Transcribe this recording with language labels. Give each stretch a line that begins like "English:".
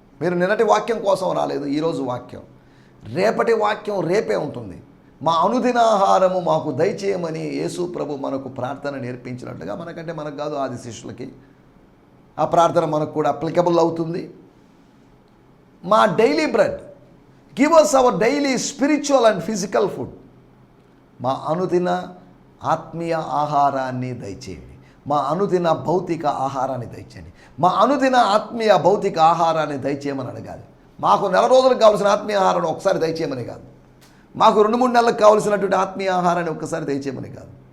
Telugu: మీరు నిన్నటి వాక్యం కోసం రాలేదు, ఈరోజు వాక్యం. రేపటి వాక్యం రేపే ఉంటుంది. మా అనుదినాహారము మాకు దయచేయమని యేసు ప్రభు మనకు ప్రార్థన నేర్పించినట్లుగా, మనకంటే మనకు కాదు, ఆది శిష్యులకి ఆ ప్రార్థన మనకు కూడా అప్లికబుల్ అవుతుంది.
English: మా daily bread, give us our daily spiritual and physical food.
Telugu: మా అనుదిన ఆత్మీయ ఆహారాన్ని దయచేయండి, మా అనుదిన భౌతిక ఆహారాన్ని దయచేయండి. మా అనుదిన ఆత్మీయ భౌతిక ఆహారాన్ని దయచేయమని అడగాలి. మాకు 4 రోజులకు కావాల్సిన ఆత్మీయ ఆహారాన్ని ఒకసారి దయచేయమని కాదు, మాకు 2-3 నెలలకు కావాల్సినటువంటి ఆత్మీయ ఆహారాన్ని ఒక్కసారి దయచేయమని కాదు.